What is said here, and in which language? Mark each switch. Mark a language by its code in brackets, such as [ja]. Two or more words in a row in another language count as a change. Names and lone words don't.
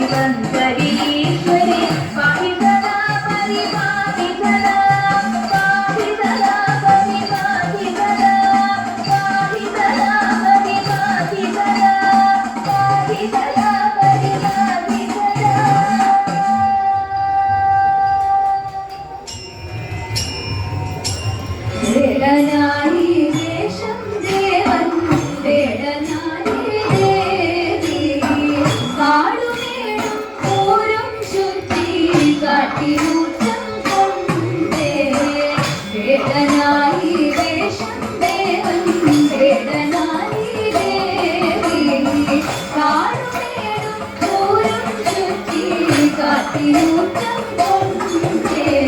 [sa] शङ्करीश्वरि पाहि सदा परिपाहि सदा पाहि सदा परिपाहि सदा पाहि सदा परिपाहि सदा पाहि सदा परिपाहि सदा [ml] വേടനായി വേഷം ദേവൻ വേടനായി ദേവി കാടുമേടും പൂരം ചുറ്റി കാട്ടിലൂറ്റം കൊണ്ടേ വേടനായി വേഷം ദേവൻ വേടനായി ദേവി കാടുമേടും പൂരം ചുറ്റി കാട്ടിലൂറ്റം കൊണ്ടേ